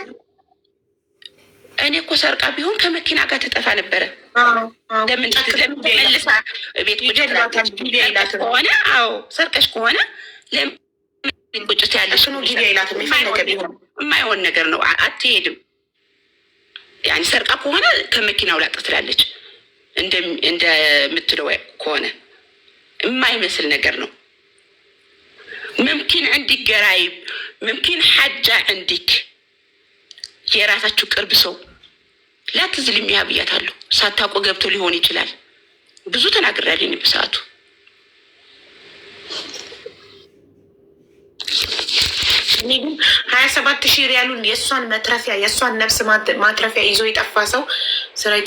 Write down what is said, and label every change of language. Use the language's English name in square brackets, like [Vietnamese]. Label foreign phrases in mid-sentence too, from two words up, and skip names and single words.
[Amharic] እኔ እኮ ሰርቃ ቢሆን ከመኪና ጋር ተጠፋ ነበረ ለምን ተመልሳ ቤት ቁጭ ከሆነ አዎ ሰርቀሽ ከሆነ ለምን ቁጭት ያለሽ ነው ጊዜ ይላታል የማይሆን ነገር ነው አትሄድም يعني ሰርቃ ከሆነ ከመኪናው ላጥ ትላለች እንደምትለው ከሆነ የማይመስል ነገር ነው [Arabic] ممكن عندك قرايب ممكن حاجة عندك [Amharic] የራሳችሁ ቅርብ ሰው [Arabic] لا تظلميها [Amharic] ብያታለሁ ሳታውቁ ገብቶ ሊሆን ይችላል ብዙ ተናግሬያለሁ በሰዓቱ እኔ 27 ሺህ ሪያሉን የሷን መትረፊያ የሷን ነፍስ ማትረፊያ ይዞ የጠፋ ሰው ስረቂ